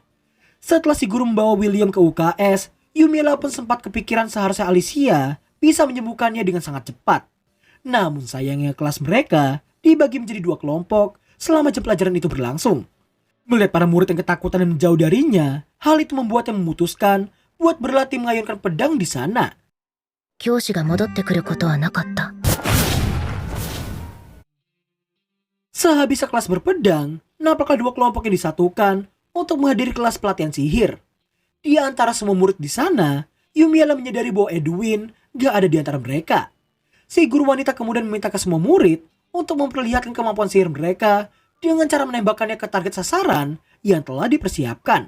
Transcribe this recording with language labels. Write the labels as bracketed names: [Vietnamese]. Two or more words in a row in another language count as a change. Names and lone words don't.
[Indonesian] Setelah si guru membawa William ke UKS, Yumiella pun sempat kepikiran seharusnya Alicia bisa menyembuhkannya dengan sangat cepat. Namun sayangnya kelas mereka dibagi menjadi 2 kelompok selama jam pelajaran itu berlangsung. Melihat para murid yang ketakutan dan menjauh darinya, hal itu membuatnya memutuskan buat berlatih mengayunkan pedang di sana. [Japanese] 教師が戻ってくることはなかった。 [Indonesian] Sehabis kelas berpedang, nampaklah 2 kelompok yang disatukan untuk menghadiri kelas pelatihan sihir. Di antara semua murid di sana, Yumiella menyadari bahwa Edwin gak ada di antara mereka. Si guru wanita kemudian meminta ke semua murid untuk memperlihatkan kemampuan sihir mereka dengan cara menembakkannya ke target sasaran yang telah dipersiapkan.